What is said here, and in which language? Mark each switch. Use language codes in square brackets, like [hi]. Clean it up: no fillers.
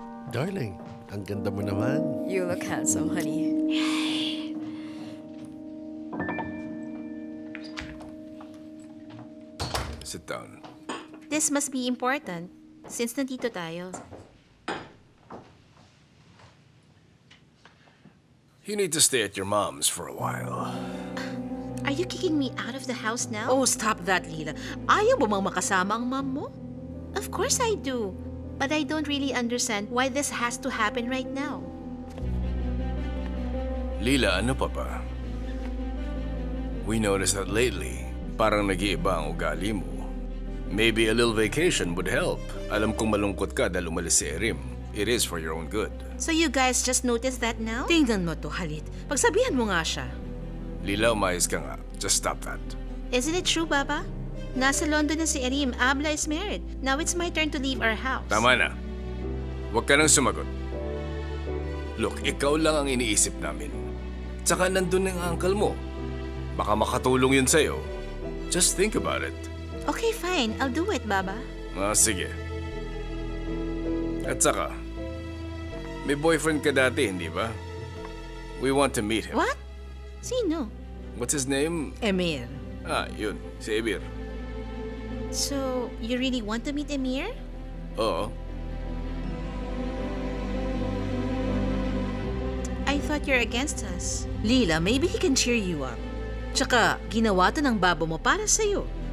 [tl] Darling, ang ganda mo naman. [en] You look handsome, honey. Sit down. This must be important, since [tl] nandito tayo. [en] You need to stay at your mom's for a while. Are you kicking me out of the house now? Oh, stop that, Lila. [tl] Ayaw mo bang makasama ang mom mo? [en] Of course I do. But I don't really understand why this has to happen right now. [tl] Lila, ano pa ba? [en] We noticed that lately, [tl] parang nag-iiba ang ugali mo. [en] Maybe a little vacation would help. [tl] Alam kong malungkot ka dahil umalis si Erim. [en] It is for your own good. So you guys just noticed that now? [tl] Tingnan mo to, Halit. Pagsabihan mo nga siya. Lila, umayos ka nga. [en] Just stop that. Isn't it true, Baba? [tl] Nasa London na si Erim. [en] Abla is married. Now it's my turn to leave our house. [tl] Tama na. Huwag ka nang sumagot. Look, ikaw lang ang iniisip namin. Tsaka nandun ang uncle mo. Baka makatulong yun sa'yo. [en] Just think about it. Okay, fine. I'll do it, Baba. [tl] Sige. At saka, may boyfriend ka dati, hindi ba? [en] We want to meet him. What? [tl] Sino? [en] What's his name? Emir. [tl] Yun. Si Emir. [en] So, you really want to meet Emir? [tl] Oo. [en] I thought you're against us. Lila, maybe he can cheer you up. [tl] Tsaka, ginawa to ng babo mo para sa'yo.